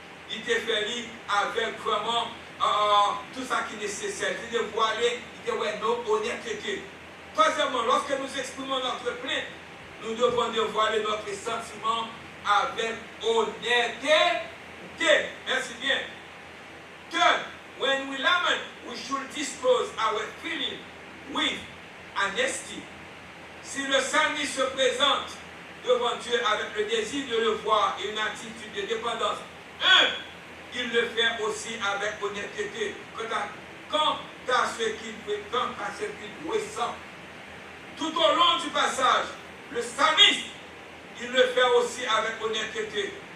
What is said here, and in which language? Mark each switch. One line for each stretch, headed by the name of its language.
French: Il était fait avec vraiment tout ça qui est nécessaire. Il était voilé, il était ouais, non, honnêteté. Troisièmement, lorsque nous exprimons notre plainte, nous devons dévoiler notre sentiment avec honnêteté. Merci bien.
English: Third, when we lament, we should disclose our feeling with honesty.
French: Si le psalmiste se présente devant Dieu avec le désir de le voir et une attitude de dépendance, il le fait aussi avec honnêteté. Quant à ce qu'il ressent. Tout au long du passage, le psalmiste, il le fait aussi avec honnêteté.